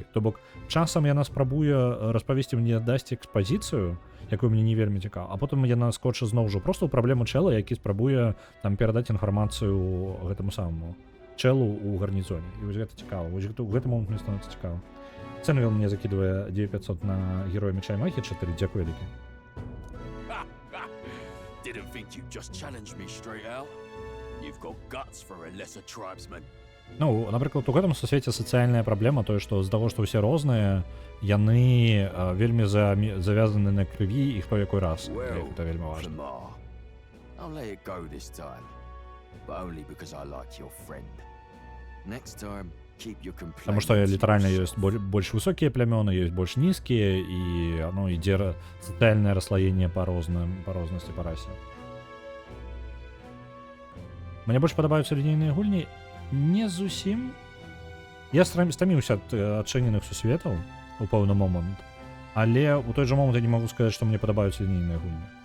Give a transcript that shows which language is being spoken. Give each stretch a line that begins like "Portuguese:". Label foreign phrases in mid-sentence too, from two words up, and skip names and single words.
Belarusian: То бок, часам яна спрабуе распавесці мне, дасць экспазіцыю, якую мне не вельмі цікава, а потым яна скоча зноў жа проста ў праблему чэла, які спрабуе там перадаць інфармацыю гэтаму самому чэлу ў гарнізоне. І вось гэта цікава. Вось у гэты момант мне становіцца цікава. Цэнвел мне закідвае 9500 на героя Меча і Магіі 4. Дзякую вялікі.
English: Didn't think you'd just challenge me straight out. You've got guts for a lesser tribesman.
Belarusian: Ну, напрыклад, у гэтым сусвеце сацыяльная праблема тое, што з таго, што ўсе розныя, яны вельмі завязаны на крыві і хто якой раз. Гэта вельмі важна.
English: I'll let it go this time, but only because I like your friend. Next time, keep your complaints.
Belarusian: Таму што літаральна ёсць больш высокія плямёны, ёсць больш нізкія, і ідзе сацыяльнае расслаенне па рознасці, па расе. Мне больш падабаюцца лінейныя гульні. Не зусім. Я стаміўся ад адчыненых сусветаў у пэўны момант, але у той жа момант я не магу сказаць, што мне падабаюцца лінейныя гульні.